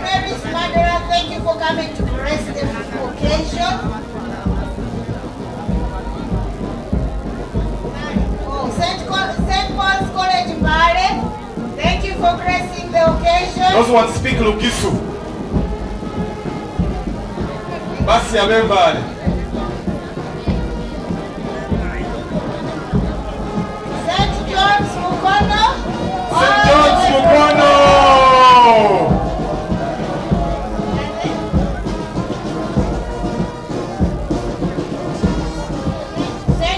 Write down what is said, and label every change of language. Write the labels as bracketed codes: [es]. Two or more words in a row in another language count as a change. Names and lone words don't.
[en] Mary's Mandela, thank you for coming to grace the occasion. St. Paul's College Mbale, thank you for gracing the occasion. Those ones speak Lugisu. [myx] Basi abembale. [en] St. John's Mukono. St. John's Mukono. St.